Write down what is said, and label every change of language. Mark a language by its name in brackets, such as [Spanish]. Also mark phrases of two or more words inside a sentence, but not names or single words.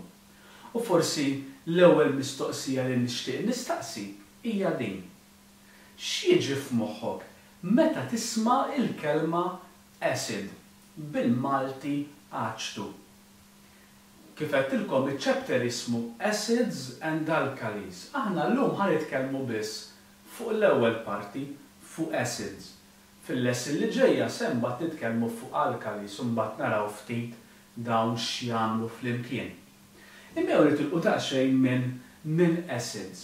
[Maltese] U forsi l-ewwel mistoqsija li nixtieq nistaqsi hija din. X'jiġi f'moħħok meta tisma' il-kelma acid bil-Malti H2? Kif qedtilkom iċ-chapter ismu Acids and Alkalis. Aħna llum ħanitkellmu biss fuq l-ewwel parti fuq acids. Fil-lesson li ġejja se mbagħad nitkellmu fuq alkalis u mbagħad naraw ftit dawn x'jagħmlu flimkien. Imma nitilqu daqsxejn minn acids.